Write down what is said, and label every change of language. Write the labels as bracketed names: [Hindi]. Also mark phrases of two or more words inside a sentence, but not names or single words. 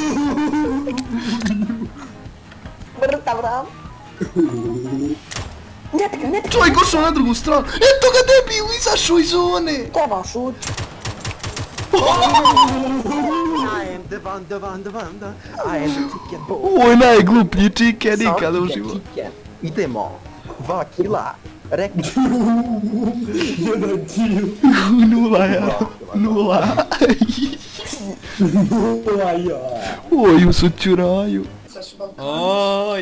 [Croatian] Mrtav ram. Ne pika. Čovjek ošao na drugu stranu. Eto ga debil, izašao iz zone. Treba šuti. [English] I am the chicken boy. [Croatian] Ovo je najgluplji chicken ikada u životu. Idemo. 2 kila. Rekli. Nula. Oj, u sučuraju. Oj.